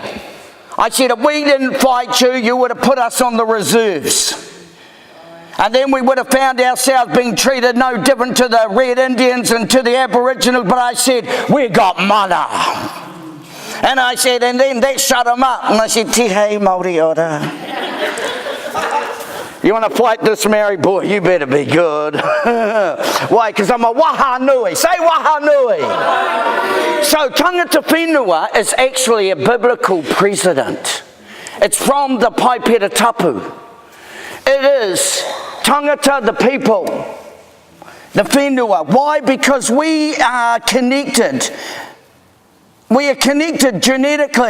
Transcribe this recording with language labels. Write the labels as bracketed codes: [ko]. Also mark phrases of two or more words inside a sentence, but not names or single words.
[en] I said, if we didn't fight you, you would have put us on the reserves. And then we would have found ourselves being treated no different to the Red Indians and to the Aboriginals. But I said, we got mana. And I said, and then that shut them up. And I said, [mi] te hei Māori ora. [en] You want to fight this married boy? You better be good. Why? Because I'm a [mi] waha nui. [en] Say [mi] waha nui. [en] So [mi] tangata whenua [en] is actually a biblical precedent. It's from the Paipera Tapu. It is tangata, the people, the whenua. Why? Because we are connected. We are connected genetically.